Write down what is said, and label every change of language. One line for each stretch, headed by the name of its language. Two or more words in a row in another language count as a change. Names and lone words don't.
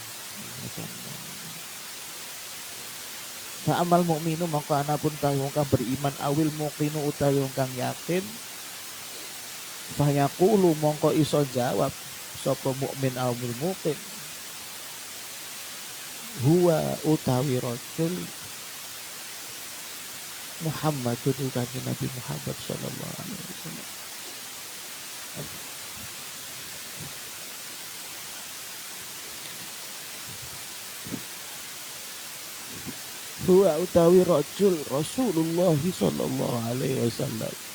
Arabic: فأما المؤمن
Javanese: maka anapun utawi wong kang beriman
Arabic: أو الموقن
Javanese: utawi wong kang yakin.
Arabic: فيقول
Javanese: mongko iso jawab sapa mukmin
Arabic: أو الموقن.
Javanese: Huwa utawi
Arabic: رجل محمد
Javanese: kanjeng Nabi Muhammad
Arabic: صلى الله عليه وسلم.
Javanese: Huwa utawi
Arabic: رجل رسول الله صلى الله عليه وسلم.